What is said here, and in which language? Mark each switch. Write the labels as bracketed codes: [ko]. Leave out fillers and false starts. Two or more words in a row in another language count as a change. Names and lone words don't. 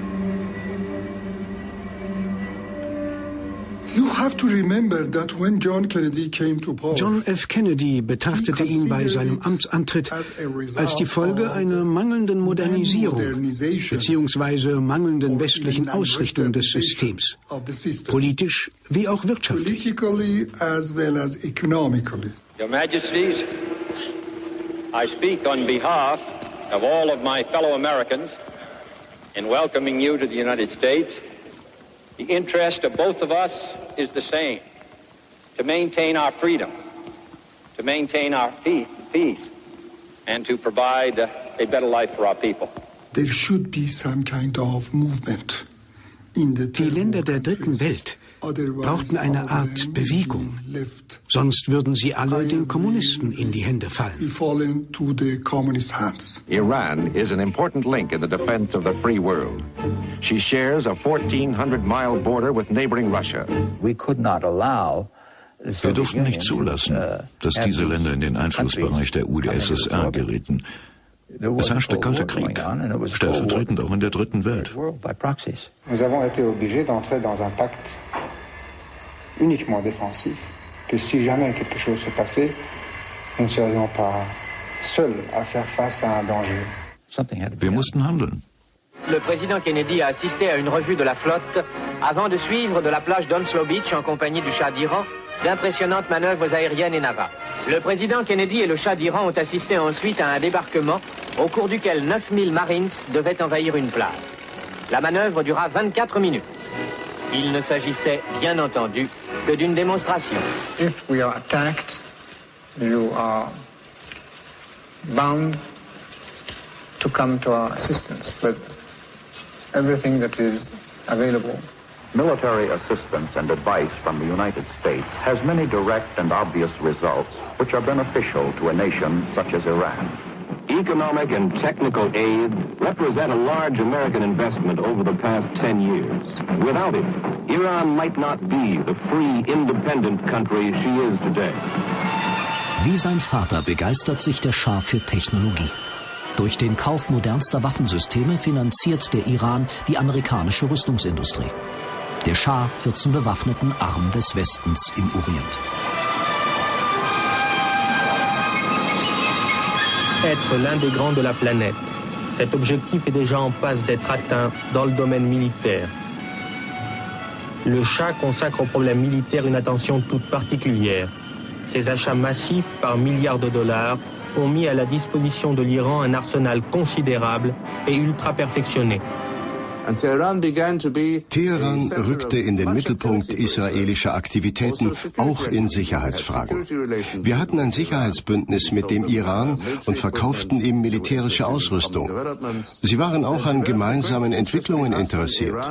[de] John F. Kennedy betrachtete ihn bei seinem Amtsantritt als die Folge einer mangelnden Modernisierung bzw. mangelnden westlichen Ausrichtung des Systems, politisch wie auch wirtschaftlich. [en] Your Majesties, I speak on behalf of all of my fellow Americans in welcoming you to the United States. The interest of both of us is the same, to maintain our freedom, to maintain our peace, and to provide a better life for our people. There should be some kind of movement. [de] Die Länder der Dritten Welt brauchten eine Art Bewegung, sonst würden sie alle den Kommunisten in die Hände fallen. [en] Iran is an important link in the defense of the free world. She shares a 1,400-mile border with neighboring Russia. [de] Wir durften nicht zulassen, dass diese Länder in den Einflussbereich der UdSSR gerieten. Es herrschte kalter Krieg, stellvertretend auch in der Dritten Welt. [fr] Nous avons été obligés d'entrer dans un pacte uniquement défensif, que si jamais quelque chose se passait, nous ne serions pas seuls à faire face à un danger. [de] Wir mussten handeln. [fr] Le président Kennedy a assisté à une revue de la flotte avant de suivre de la plage d'Onslow Beach en compagnie du Shah d'Iran d'impressionnantes manœuvres aériennes et navales. Le président Kennedy et le Shah d'Iran ont assisté ensuite à un débarquement au cours duquel 9000 Marines devaient envahir une plage. La manœuvre dura 24 minutes. Il ne s'agissait bien entendu que d'une démonstration. [en] If we are attacked, you are bound to come to our assistance with everything that is available. Military assistance and advice from the United States has many direct and obvious results which are beneficial to a nation such as Iran. Economic and technical aid represent a large American investment over the past 10 years. Without it, Iran might not be the free, independent country she is today. [de] Wie sein Vater begeistert sich der Schah für Technologie. Durch den Kauf modernster Waffensysteme finanziert der Iran die amerikanische Rüstungsindustrie. Der Schah wird zum bewaffneten Arm des Westens im Orient. [fr] Être l'un des grands de la planète. Cet objectif est déjà en passe d'être atteint dans le domaine militaire. Le Shah consacre au problème militaire une attention toute particulière. Ses achats massifs par milliards de dollars ont mis à la disposition de l'Iran un arsenal considérable et ultra perfectionné. [de] Teheran rückte in den Mittelpunkt israelischer Aktivitäten, auch in Sicherheitsfragen. Wir hatten ein Sicherheitsbündnis mit dem Iran und verkauften ihm militärische Ausrüstung. Sie waren auch an gemeinsamen Entwicklungen interessiert.